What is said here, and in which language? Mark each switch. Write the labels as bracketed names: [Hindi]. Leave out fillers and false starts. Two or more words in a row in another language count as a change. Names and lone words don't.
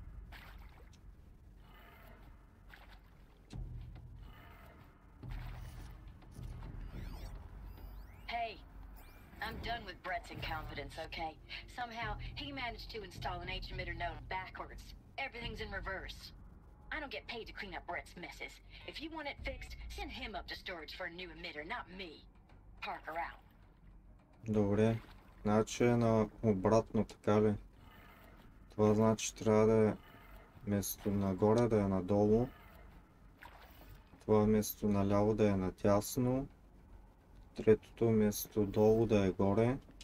[English] Hey, I'm done with Brett's incompetence, okay? Somehow, he managed to install an H emitter node backwards. Everything's in reverse. I don't get paid to clean up Brett's messes. If you want it fixed, send him up to storage for a new emitter, not me. Parker out. [Bulgarian] Добре. Значи е на обратно, така ли? Това значи трябва да е вместо нагоре да е надолу. Това вместо наляво да е надясно. Третото вместо долу да е горе.